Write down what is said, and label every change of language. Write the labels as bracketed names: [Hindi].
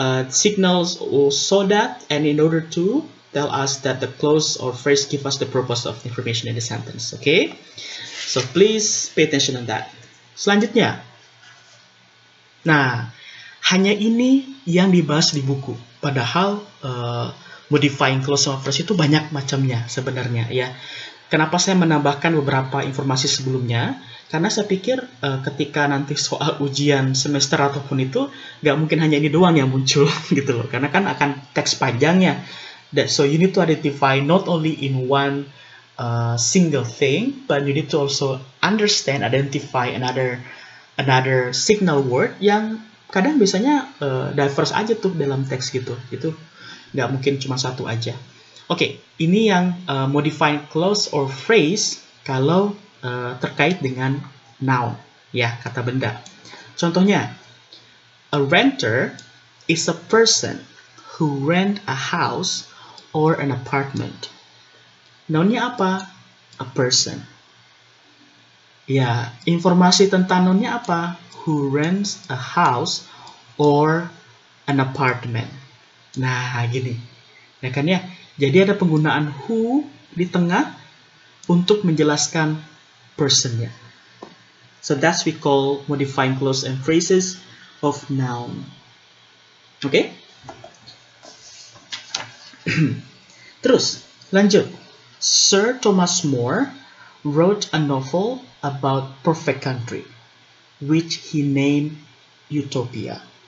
[English] Signals so that and in order to tell us that the clause or phrase give us the purpose of the information in the sentence. Okay, so please pay attention on that. [Indonesian] Selanjutnya, nah, hanya ini yang dibahas di buku. Padahal modifying clause sama phrase itu banyak macamnya sebenarnya ya. Kenapa saya menambahkan beberapa informasi sebelumnya? Karena saya pikir ketika nanti soal ujian semester ataupun itu nggak mungkin hanya ini doang yang muncul gitu loh. Karena kan akan teks panjangnya. [English] So you need to identify not only in one single thing, but you need to also understand, identify another another signal word [Indonesian] yang kadang biasanya diverse aja tuh dalam teks gitu. Itu nggak mungkin cuma satu aja. Oke, ini yang modifying clause or phrase kalau terkait dengan noun, ya, kata benda. Contohnya, [English] a renter is a person who rent a house or an apartment. [Indonesian] Nounnya apa? [English] A person. [Indonesian] Ya, informasi tentang nounnya apa? [English] Who rents a house or an apartment. [Indonesian] Nah, gini. Ya kan ya? Jadi ada penggunaan who di tengah untuk menjelaskan personnya. [English] So that's we call modifying clause and phrases of noun. Oke? [Indonesian] Terus, lanjut. [English] Sir Thomas More wrote a novel about perfect country, which he named Utopia.